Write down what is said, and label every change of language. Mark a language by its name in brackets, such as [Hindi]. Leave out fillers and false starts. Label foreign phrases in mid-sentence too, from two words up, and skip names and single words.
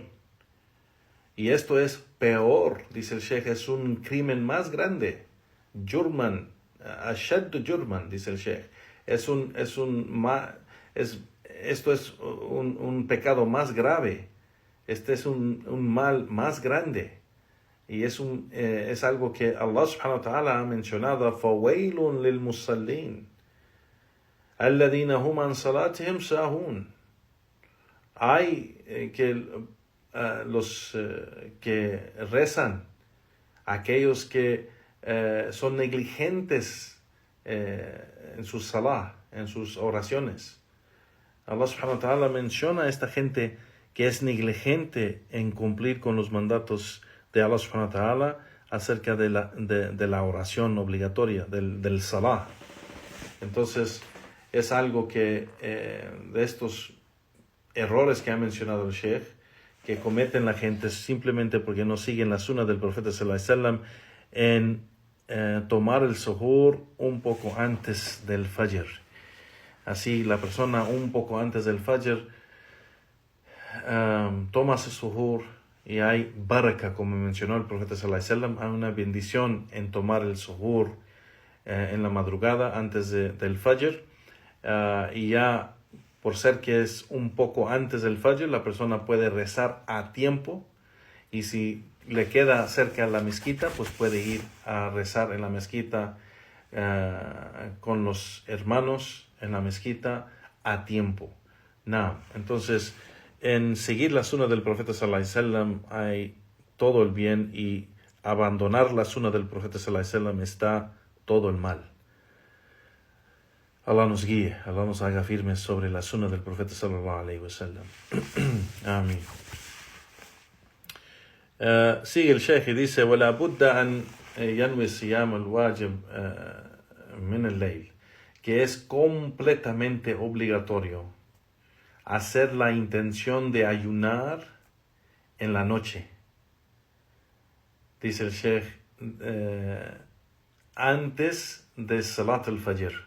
[Spanish] Y esto es peor, dice el Sheikh, es un crimen más grande. [Arabic] جرمًا، أشد جرمًا, [Spanish] dice el Sheikh. Esto es un pecado más grave. Este es un mal más grande. Y es algo que [Arabic] الله سبحانه وتعالى [Spanish] ha mencionado. [Arabic] فَوَيْلٌ لِلْمُصَلِّينَ الَّذِينَ هُمْ عَنْ صَلَاتِهِمْ سَاهُونَ. [Spanish] Hay los que rezan, aquellos que son negligentes en sus salah, en sus oraciones. [Arabic] الله سبحانه وتعالى [Spanish] menciona a esta gente que es negligente en cumplir con los mandatos de [Arabic] الله سبحانه وتعالى [Spanish] acerca de la oración obligatoria, del salah. Entonces, es algo que de estos errores que ha mencionado el Sheikh, que cometen la gente simplemente porque no siguen la sunna del profeta [Arabic] صلى الله عليه وسلم [Spanish] en tomar el suhoor un poco antes del Fajr. Así la persona un poco antes del Fajr toma su suhoor y hay baraka, como mencionó el profeta [Arabic] صلى الله عليه وسلم, [Spanish] hay una bendición en tomar el suhoor en la madrugada antes del Fajr, y ya por ser que es un poco antes del Fajr, la persona puede rezar a tiempo, y si le queda cerca la mezquita, pues puede ir a rezar en la mezquita con los hermanos en la mezquita a tiempo. Entonces, en seguir la sunna del profeta [Arabic] صلى الله عليه وسلم [Spanish] hay todo el bien, y abandonar la sunna del profeta [Arabic] صلى الله عليه وسلم [Spanish] está todo el mal. Allah nos guíe, Allah nos haga firmes sobre la sunna del profeta [Arabic] صلى الله عليه وسلم. [Spanish] Amén. Sigue el Sheikh y dice: [Arabic] ولا بد أن ينوي صيام الواجب من الليل, [Spanish] que es completamente obligatorio hacer la intención de ayunar en la noche. Dice el Sheikh, antes de [Arabic] صلاة الفجر.